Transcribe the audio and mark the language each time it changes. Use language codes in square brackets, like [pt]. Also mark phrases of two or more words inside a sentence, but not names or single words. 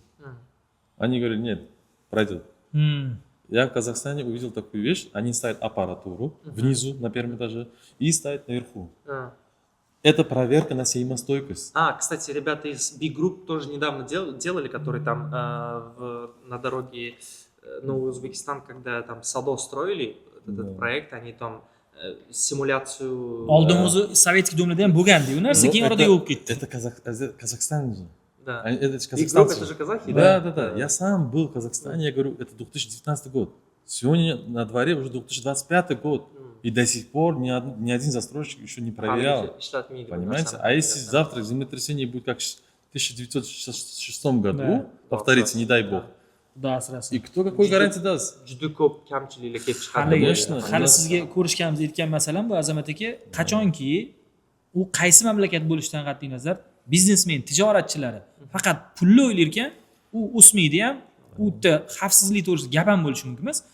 [ru] Они говорили, нет, пройдет. Я в Казахстане увидел такую вещь, они ставят аппаратуру внизу на первом этаже и ставят наверху. Это проверка на сеймостойкость. Кстати, ребята из Big Group тоже недавно делали, которые там на дороге Новый Узбекистан, когда там Садо строили, этот проект, они там симуляцию... [uz] Oldimizda sovetskiy domlarda ham bo'lgandi u narsa, keyin orada yo'q ketdi. [ru] Это Казахстан же. Да. Это Big Group, это же казахи, да? Да. Я сам был в Казахстане, я говорю, это 2019 год. Сегодня на дворе уже 2025 год. И до сих пор ни один застройщик еще не проверял. Понимаете? А если завтра землетрясение будет как в 1906 году, повторится, не дай бог. Да, сразу. И кто какой гарантия даст? [uz] Juda ko'p kamchiliklar kelib chiqadi. [ru] Конечно. [uz] Hali sizga ko'rishganimiz aytgan masalam bu Azamat aka, qachonki u qaysi mamlakat bo'lishidan qat'iy nazar biznesmen, tijoratchilari faqat pulni o'ylar ekan, u o'smaydi ham, u yerda xavfsizlik to'g'risida gap ham bo'lishi mumkin emas.